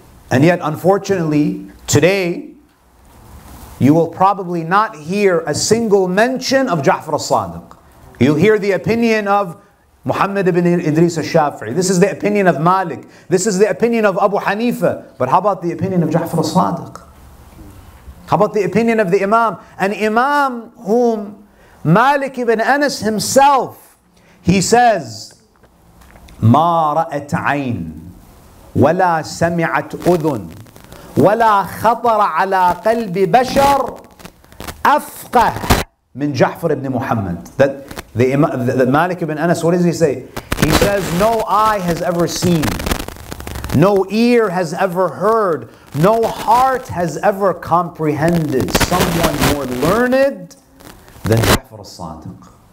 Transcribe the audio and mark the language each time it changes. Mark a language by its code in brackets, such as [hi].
[en] And yet, unfortunately, today, you will probably not hear a single mention of Ja'far al-Sadiq. You'll hear the opinion of Muhammad ibn Idris al-Shafi'i. This is the opinion of Malik. This is the opinion of Abu Hanifa. But how about the opinion of Ja'far al-Sadiq? How about the opinion of the Imam? An Imam whom Malik ibn Anas himself, he says, [ar] مَا رَأَتْ عَيْنٍ وَلَا سَمِعَتْ أُذُنٍ وَلَا خَطَرَ عَلَى قَلْبِ بَشَرٍ أَفْقَهَ مِنْ جَعْفَرِ [en] ibn Muhammad. That the Malik ibn Anas, what does he say? He says, no eye has ever seen, no ear has ever heard, no heart has ever comprehended someone more learned than Ja'far al-Sadiq.